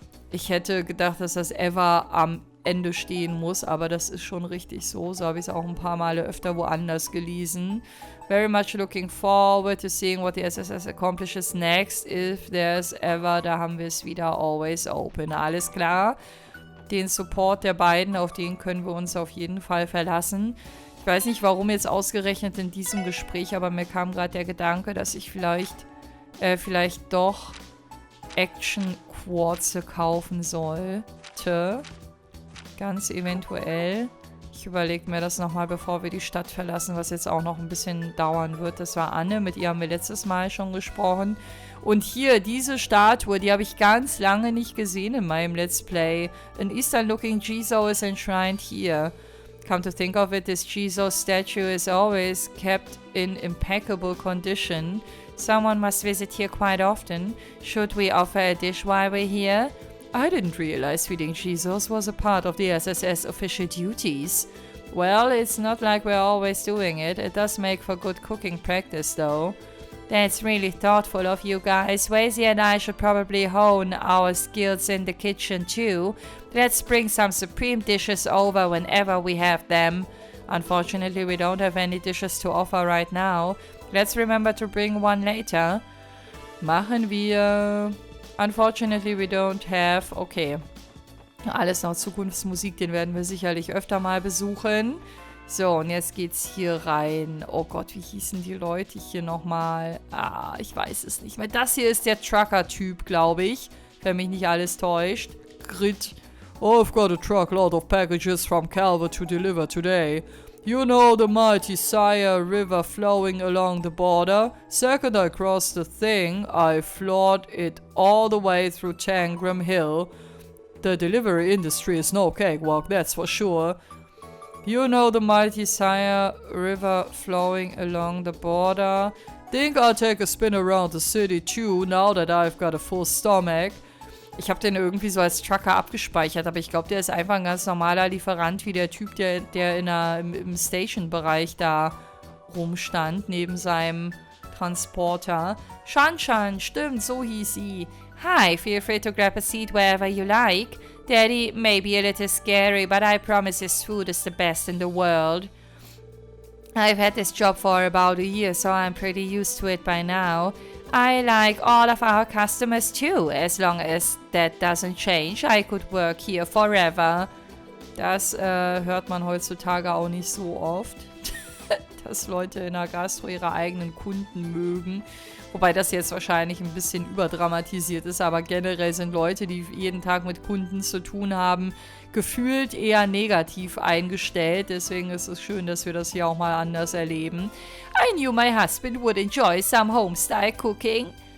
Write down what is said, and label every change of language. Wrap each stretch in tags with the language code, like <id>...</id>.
<de>Ich hätte gedacht, dass das ever am Ende stehen muss, aber das ist schon richtig so. So habe ich es auch ein paar Male öfter woanders gelesen.</de> <en>Very much looking forward to seeing what the SSS accomplishes next. If there's ever,</en> <de>da haben wir es wieder,</de> <en>always open.</en> <de>Alles klar. Den Support der beiden, auf den können wir uns auf jeden Fall verlassen. Ich weiß nicht, warum jetzt ausgerechnet in diesem Gespräch, aber mir kam gerade der Gedanke, dass ich vielleicht doch Action-Quarze kaufen sollte. Ganz eventuell. Ich überlege mir das nochmal, bevor wir die Stadt verlassen, was jetzt auch noch ein bisschen dauern wird. Das war Anne, mit ihr haben wir letztes Mal schon gesprochen. Und hier, diese Statue, die habe ich ganz lange nicht gesehen in meinem Let's Play.</de> <en>An Eastern-looking Jizo is enshrined here. Come to think of it, this Jizo statue is always kept in impeccable condition. Someone must visit here quite often. Should we offer a dish while we're here? I didn't realize feeding Jizos was a part of the SSS official duties. Well, it's not like we're always doing it. It does make for good cooking practice, though. That's really thoughtful of you guys. Wazy and I should probably hone our skills in the kitchen, too. Let's bring some supreme dishes over whenever we have them. Unfortunately, we don't have any dishes to offer right now. Let's remember to bring one later.</en> <de>Machen wir.</de> <en>Unfortunately, we don't have. Okay.</en> <de>Alles noch Zukunftsmusik, den werden wir sicherlich öfter mal besuchen. So, und jetzt geht's hier rein. Oh Gott, wie hießen die Leute hier nochmal? Ah, ich weiß es nicht mehr. Das hier ist der Trucker-Typ, glaube ich. Wenn mich nicht alles täuscht. Grit.</de> <en>Oh, I've got a truckload of packages from Calvert to deliver today. You know the mighty HIER river flowing along the border? Second I crossed the thing, I floored it all the way through Tangram Hill. The delivery industry is no cakewalk, that's for sure. You know the mighty HIER river flowing along the border? Think I'll take a spin around the city too, now that I've got a full stomach.</en> <de>Ich habe den irgendwie so als Trucker abgespeichert, aber ich glaube, der ist einfach ein ganz normaler Lieferant, wie der Typ, der im Station-Bereich da rumstand, neben seinem Transporter. Shan, stimmt, so hieß sie.</de> <en>Hi, feel free to grab a seat wherever you like. Daddy may be a little scary, but I promise his food is the best in the world. I've had this job for about a year, so I'm pretty used to it by now. I like all of our customers too. As long as that doesn't change, I could work here forever.</en> <de>Das hört man heutzutage auch nicht so oft, dass Leute in der Gastro ihre eigenen Kunden mögen. Wobei das jetzt wahrscheinlich ein bisschen überdramatisiert ist, aber generell sind Leute, die jeden Tag mit Kunden zu tun haben, gefühlt eher negativ eingestellt. Deswegen ist es schön, dass wir das hier auch mal anders erleben.</de> <en>I knew my husband would enjoy some homestyle cooking.</en>